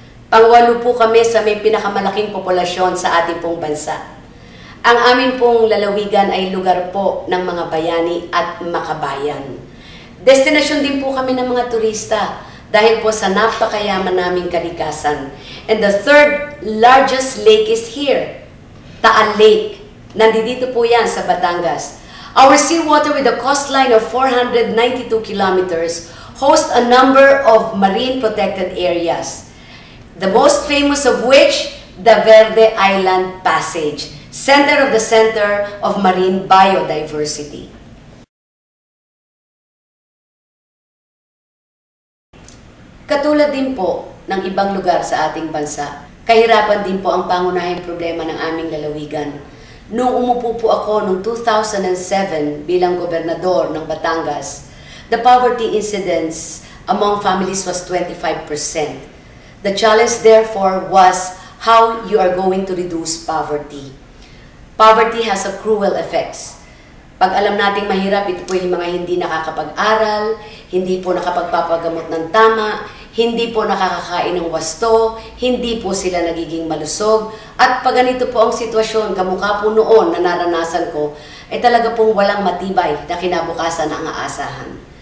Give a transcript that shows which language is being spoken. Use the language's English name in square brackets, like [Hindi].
[Filipino] Pangwalo po kami sa may pinakamalaking populasyon sa ating pong bansa. Ang aming pong lalawigan ay lugar po ng mga bayani at makabayan. Destinasyon din po kami ng mga turista dahil po sa napakayaman naming kalikasan. [English] And the third largest lake is here, Taal Lake. [Filipino] Nandito po yan sa Batangas. [English] Our seawater with a coastline of 492 kilometers hosts a number of marine protected areas. The most famous of which, the Verde Island Passage, center of the center of marine biodiversity. [Filipino] Katulad din po ng ibang lugar sa ating bansa, kahirapan din po ang pangunahing problema ng aming lalawigan. Noong umupo po ako noong 2007 bilang gobernador ng Batangas, [English] the poverty incidence among families was 25%. The challenge therefore was how you are going to reduce poverty. Poverty has a cruel effects. [Filipino] Pag alam nating mahirap, ito po yung mga hindi nakakapag-aral, hindi po nakapagpapagamot ng tama, hindi po nakakakain ng wasto, hindi po sila nagiging malusog. At pag ganito po ang sitwasyon, kamukha po noon na naranasan ko, ay talaga pong walang matibay na kinabukasan ang aasahan.